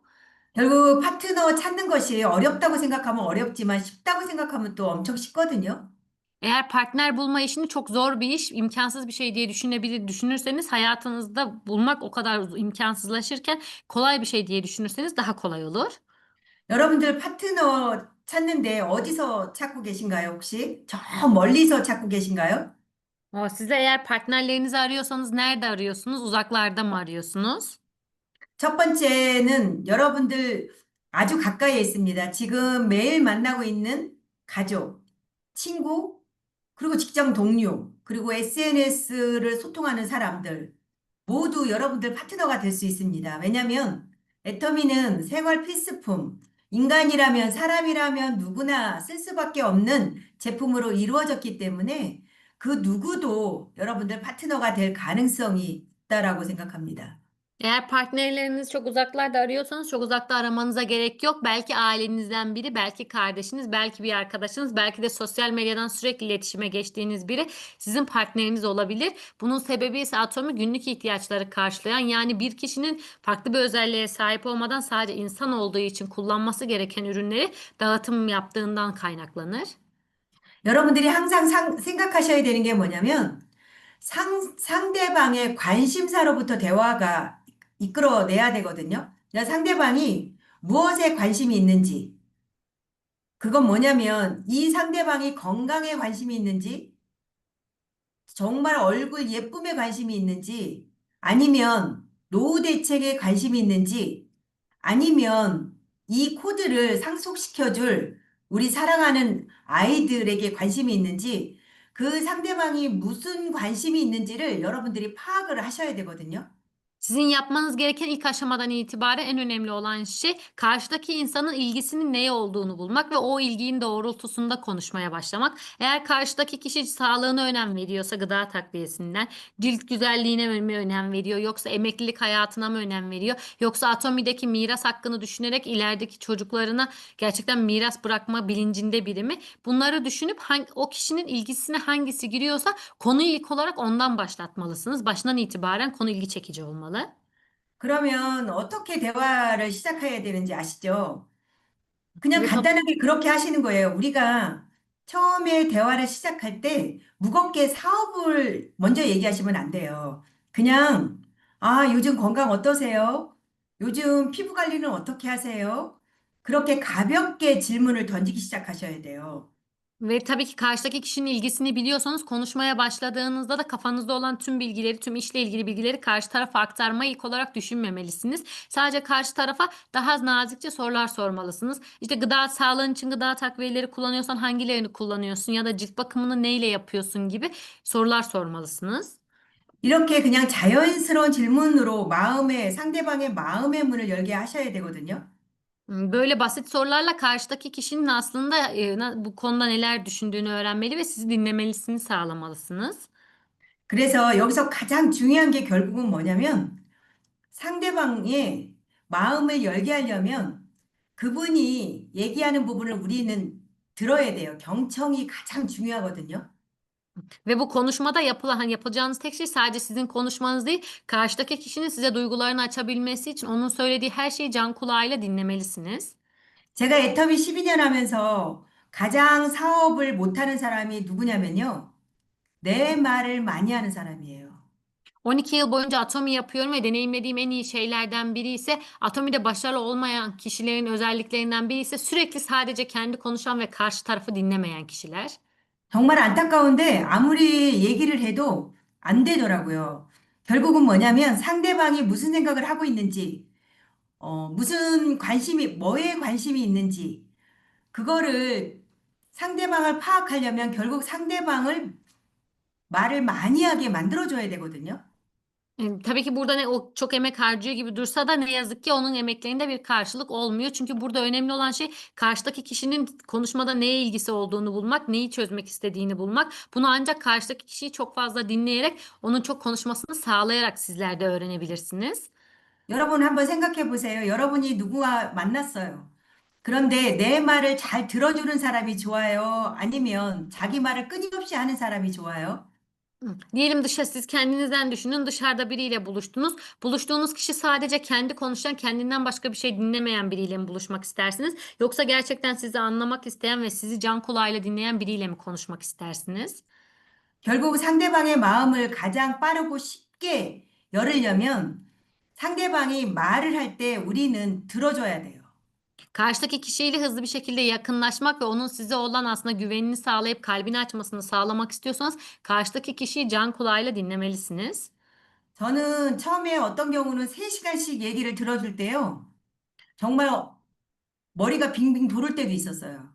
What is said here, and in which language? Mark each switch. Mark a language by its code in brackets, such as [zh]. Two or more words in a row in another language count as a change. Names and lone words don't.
[ko] 결국 파트너 찾는 것이 어렵다고 생각하면 어렵지만 쉽다고 생각하면 또 엄청 쉽거든요. [tr] Eğer partner bulma işini çok zor bir iş, imkansız bir şey diye düşünürseniz hayatınızda bulmak o kadar imkansızlaşırken kolay bir şey diye düşünürseniz daha kolay olur. [ko] 여러분들 파트너 찾는데 어디서 찾고 계신가요, 혹시? 저 멀리서 찾고 계신가요? [tr] Siz de eğer partnerlerinizi arıyorsanız nerede arıyorsunuz? Uzaklarda mı arıyorsunuz? [ko] 첫 번째는 여러분들 아주 가까이에 있습니다. 지금 매일 만나고 있는 가족, 친구, 그리고 직장 동료, 그리고 SNS를 소통하는 사람들, 모두 여러분들 파트너가 될 수 있습니다. 왜냐하면 애터미는 생활 필수품, 인간이라면 사람이라면 누구나 쓸 수밖에 없는 제품으로 이루어졌기 때문에 그 누구도 여러분들 파트너가 될 가능성이 있다라고 생각합니다. [tr] Eğer partnerlerinizi çok uzaklarda arıyorsanız çok uzakta aramanıza gerek yok. Belki ailenizden biri, belki kardeşiniz, belki bir arkadaşınız, belki de sosyal medyadan sürekli iletişime geçtiğiniz biri sizin partneriniz olabilir. Bunun sebebi ise atomu günlük ihtiyaçları karşılayan yani bir kişinin farklı bir özelliğe sahip olmadan sadece insan olduğu için kullanması gereken ürünleri dağıtım yaptığından kaynaklanır. [ko] 여러분들이 항상 생각하셔야 되는 게 뭐냐면 상대방의 관심사로부터 대화가 이끌어내야 되거든요. 그러니까 상대방이 무엇에 관심이 있는지, 그건 뭐냐면 이 상대방이 건강에 관심이 있는지, 정말 얼굴 예쁨에 관심이 있는지, 아니면 노후 대책에 관심이 있는지, 아니면 이 코드를 상속시켜줄 우리 사랑하는 아이들에게 관심이 있는지, 그 상대방이 무슨 관심이 있는지를 여러분들이 파악을 하셔야 되거든요. [tr] Sizin yapmanız gereken ilk aşamadan itibaren en önemli olan şey karşıdaki insanın ilgisinin neye olduğunu bulmak ve o ilginin doğrultusunda konuşmaya başlamak. Eğer karşıdaki kişi sağlığına önem veriyorsa gıda takviyesinden, cilt güzelliğine mi önem veriyor, yoksa emeklilik hayatına mı önem veriyor, yoksa Atomi'deki miras hakkını düşünerek ilerideki çocuklarına gerçekten miras bırakma bilincinde biri mi? Bunları düşünüp o kişinin ilgisine hangisi giriyorsa konuyu ilk olarak ondan başlatmalısınız. Başından itibaren konu ilgi çekici olmalı. [ko] 그러면 어떻게 대화를 시작해야 되는지 아시죠? 그냥 [tr] Ve [ko] 간단하게 그렇게 하시는 거예요. 우리가 처음에 대화를 시작할 때 무겁게 사업을 먼저 얘기하시면 안 돼요. 그냥, 요즘 건강 어떠세요? 요즘 pi부 관리는 어떻게 하세요? 그렇게 가볍게 질문을 던지기 시작하셔야 돼요. [tr] Ve tabii ki karşıdaki kişinin ilgisini biliyorsanız konuşmaya başladığınızda da kafanızda olan tüm bilgileri, tüm işle ilgili bilgileri karşı tarafa aktarmayı ilk olarak düşünmemelisiniz. Sadece karşı tarafa daha nazikçe sorular sormalısınız. İşte gıda sağlığın için gıda takviyeleri kullanıyorsan hangilerini kullanıyorsun ya da cilt bakımını neyle yapıyorsun gibi sorular sormalısınız. [ko] 이렇게 그냥 자연스러운 질문으로 상대방의 마음의 문을 열게 하셔야 되거든요. [tr] Böyle basit sorularla karşıdaki kişinin aslında bu konuda neler düşündüğünü öğrenmeli ve sizi dinlemesini sağlamalısınız. [ko] 그래서 여기서 가장 중요한 게 결국은 뭐냐면 상대방의 마음을 열게 하려면 그분이 얘기하는 부분을 우리는 들어야 돼요. 경청이 가장 중요하거든요. [tr] Ve bu konuşmada yapacağınız tek şey sadece sizin konuşmanız değil, karşıdaki kişinin size duygularını açabilmesi için onun söylediği her şeyi can kulağıyla dinlemelisiniz. [ko] 제가 애터미 12년 하면서 가장 사업을 못하는 사람이 누구냐면요. 내 말을 많이 하는 사람이에요. [tr] 12 yıl boyunca Atomi yapıyorum ve deneyimlediğim en iyi şeylerden biri ise Atomi'de başarılı olmayan kişilerin özelliklerinden biri ise sürekli sadece kendi konuşan ve karşı tarafı dinlemeyen kişiler. [ko] 정말 안타까운데 아무리 얘기를 해도 안 되더라고요. 결국은 뭐냐면 상대방이 무슨 생각을 하고 있는지, 무슨 관심이, 뭐에 관심이 있는지, 그거를 상대방을 파악하려면 결국 상대방을 말을 많이 하게 만들어줘야 되거든요. [tr] Tabii ki burada ne o çok emek harcıyor gibi dursa da ne yazık ki onun emeklerinde bir karşılık olmuyor. Çünkü burada önemli olan şey karşıdaki kişinin konuşmada neye ilgisi olduğunu bulmak, neyi çözmek istediğini bulmak. Bunu ancak karşıdaki kişiyi çok fazla dinleyerek, onun çok konuşmasını sağlayarak sizler de öğrenebilirsiniz. [ko] 여러분 한번 생각해 보세요. 여러분이 누구와 만났어요. 그런데 내 말을 잘 들어주는 사람이 좋아요? 아니면 자기 말을 끊임없이 하는 사람이 좋아요? [tr] Diyelim siz kendinizden düşünün, dışarıda biriyle buluştunuz. Buluştuğunuz kişi sadece kendi konuşan, kendinden başka bir şey dinlemeyen biriyle mi buluşmak istersiniz? Yoksa gerçekten sizi anlamak isteyen ve sizi can kulağıyla dinleyen biriyle mi konuşmak istersiniz? [ko] 결국 상대방의 마음을 가장 빠르고 쉽게 열으려면 상대방이 말을 할 때 우리는 들어줘야 돼요. [tr] Karşıdaki kişiyle hızlı bir şekilde yakınlaşmak ve onun size olan aslında güvenini sağlayıp kalbini açmasını sağlamak istiyorsanız karşıdaki kişiyi can kulağıyla dinlemelisiniz. [ko] 저는 처음에 어떤 경우는 3시간씩 얘기를 들어줄 때요. 정말 머리가 빙빙 돌을 때도 있었어요.